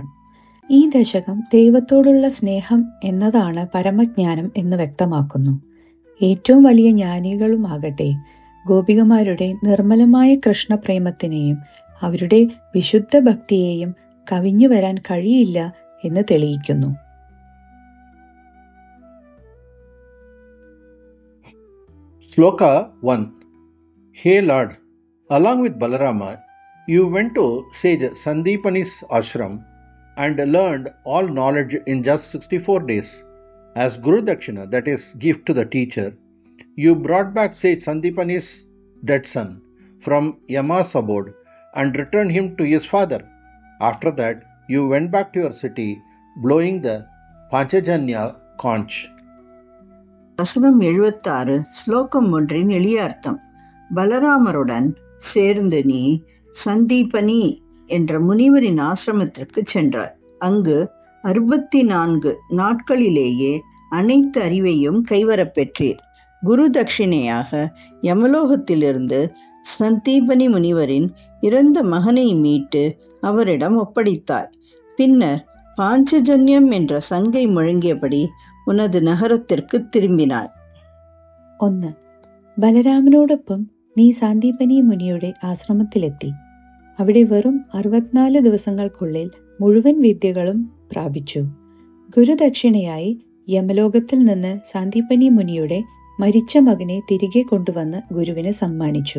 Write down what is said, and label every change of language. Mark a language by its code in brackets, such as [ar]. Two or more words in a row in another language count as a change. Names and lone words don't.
[ml] ഈ ദശകം ദൈവത്തോടുള്ള സ്നേഹം എന്നതാണ് പരമജ്ഞാനം എന്ന് വ്യക്തമാക്കുന്നു. ഏറ്റവും വലിയ ജ്ഞാനികളുമാകട്ടെ ഗോപികമാരുടെ നിർമ്മലമായ കൃഷ്ണപ്രേമത്തിനെയും അവരുടെ വിശുദ്ധ ഭക്തിയെയും കവിഞ്ഞു വരാൻ കഴിയില്ല എന്ന് തെളിയിക്കുന്നു. [en] Sloka 1. Hey Lord, along with Balarama, you went to sage Sandipani's ashram and learned all knowledge in just 64 days. As Guru Dakshina, that is, gift to the teacher, you brought back sage Sandipani's dead son from Yama's abode and returned him to his father. After that, you went back to your city, blowing the Panchajanya conch. [ta] வசனம் 76 ஸ்லோகம் 1 எளிய அர்த்தம். பலராமருடன் சேர்ந்து நீ சந்தீபனி என்ற முனிவரின் ஆசிரமத்திற்கு சென்றாய். அங்கு 64 நாட்களிலேயே அனைத்து அறிவையும் கைவரப்பெற்றீர். குரு தட்சிணையாக யமலோகத்திலிருந்து சந்தீபனி முனிவரின் இறந்த மகனை மீட்டு அவரிடம் ஒப்படைத்தாய். பின்னர் பாஞ்சஜன்யம் என்ற சங்கை முழங்கியபடி உனது நகரத்திற்கு திரும்பினாய். 1. [ml] ബലരാമനോടൊപ്പം നീ സാന്ദീപനി മുനിയുടെ ആശ്രമത്തിലെത്തി. അവിടെ വെറും 64 ദിവസങ്ങൾക്കുള്ളിൽ മുഴുവൻ വിദ്യകളും പ്രാപിച്ചു. ഗുരുദക്ഷിണയായി യമലോകത്തിൽ നിന്ന് സാന്ദീപനി മുനിയുടെ മരിച്ച മകനെ തിരികെ കൊണ്ടുവന്ന് ഗുരുവിന് സമ്മാനിച്ചു.